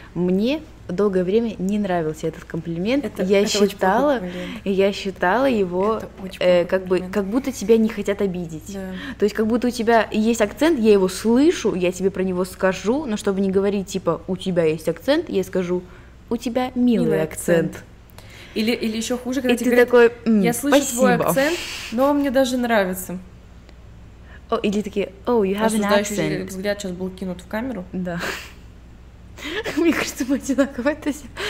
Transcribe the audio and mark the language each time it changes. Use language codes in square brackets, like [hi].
[ru] Мне долгое время не нравился этот комплимент. Я считала его как будто тебя не хотят обидеть. Да. То есть как будто у тебя есть акцент, я его слышу, я тебе про него скажу, но чтобы не говорить типа "у тебя есть акцент", я скажу: "У тебя милый акцент". Или еще хуже, когда ты такой: "Я слышу твой акцент, но он мне даже нравится". Или такие: [en] "Oh, you have an accent". [ru] Взгляд сейчас был кинут в камеру. Да. Мне кажется, мы одинаково это все.